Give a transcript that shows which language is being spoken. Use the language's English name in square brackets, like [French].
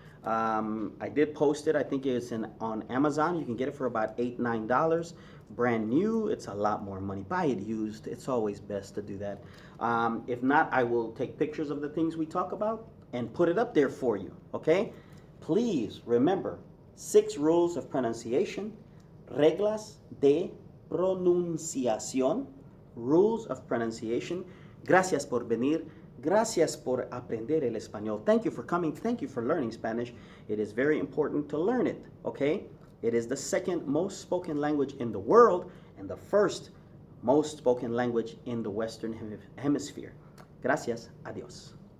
[English] I did post it. I think it's on Amazon. You can get it for about $8, $9. Brand new. It's a lot more money. Buy it used. It's always best to do that. If not, I will take pictures of the things we talk about and put it up there for you. Okay? Please remember 6 rules of pronunciation. [Spanish] Reglas de pronunciación. [English] Rules of pronunciation. [Spanish] Gracias por venir. Gracias por aprender el español. [English] Thank you for coming. Thank you for learning Spanish. It is very important to learn it, okay? It is the second most spoken language in the world and the first most spoken language in the Western Hemisphere. [Spanish] Gracias. Adios.